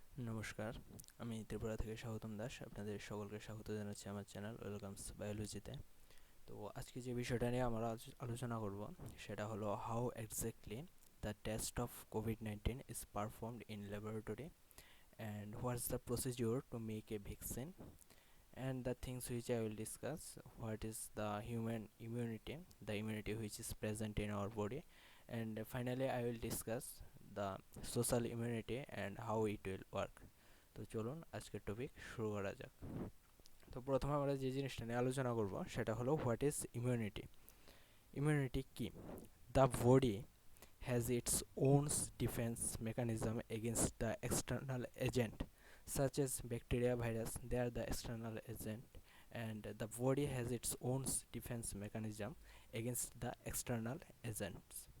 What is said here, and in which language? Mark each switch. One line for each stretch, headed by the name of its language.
Bangla: নমস্কার, আমি ত্রিপুরা থেকে স্বাগতম দাস। আপনাদের সকলকে স্বাগত জানাচ্ছি আমার চ্যানেল ওয়েলকামস বায়োলজিতে। তো আজকে যে বিষয়টা নিয়ে আমরা আলোচনা করব সেটা হলো
English: How exactly the test of COVID-19 is performed in laboratory and what's the procedure to make a vaccine and the things which I will discuss: what is the human immunity, the immunity which is present in our body, and finally I will discuss the social immunity and how it will work.
Bangla: তো চলুন আজকের topic শুরু করা যাক। তো প্রথমে আমরা যে জিনিসটা নিয়ে আলোচনা করব সেটা হলো
English: What is immunity.
Bangla: ইমিউনিটি কি?
English: The body has its own defense mechanism against the external agent such as bacteria, virus. They are the external agent, and the body has its own defense mechanism against the external agents.